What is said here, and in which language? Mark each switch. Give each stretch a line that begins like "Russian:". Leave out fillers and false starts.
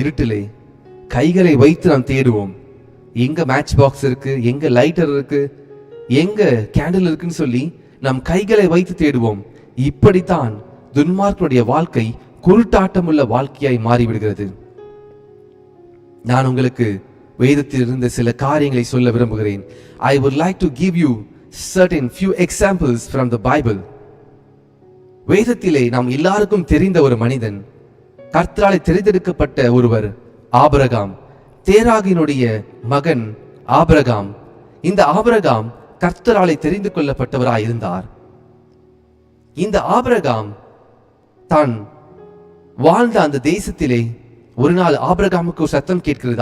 Tamil: இருட்டிலே கைகளை வைத்து நாம் தேடுவோம். எங்க மேட்ச் பாக்ஸ் இருக்கு, எங்க லைட்டர் இருக்கு, எங்க கேண்டில் இருக்குன்னு சொல்லி நம் கைகளை வைத்து தேடுவோம். இப்படித்தான் துன்மார்க்கனுடைய வாழ்க்கை குருட்டாட்டம் உள்ள வாழ்க்கையாய் மாறிவிடுகிறது. நான் உங்களுக்கு வேதத்தில் இருந்த சில காரியங்களை சொல்ல விரும்புகிறேன்.
English: I would like to give you certain few examples from the Bible.
Tamil: வேதத்திலே நாம் எல்லாருக்கும் தெரிந்த ஒரு மனிதன், கர்த்தராலே தெரிந்தெடுக்கப்பட்ட ஒருவர் ஆபிரகாம். தேராகினுடைய மகன் ஆபிரகாம். இந்த ஆபிரகாம் கர்த்தராலே தெரிந்து கொள்ளப்பட்டவராய் இருந்தார். இந்த ஆபிரகாம் தான் வாழ்ந்த அந்த தேசத்திலே ஒரு நாள் ஆபிரகாமுக்கு ஒரு சத்தம் கேட்கிறது.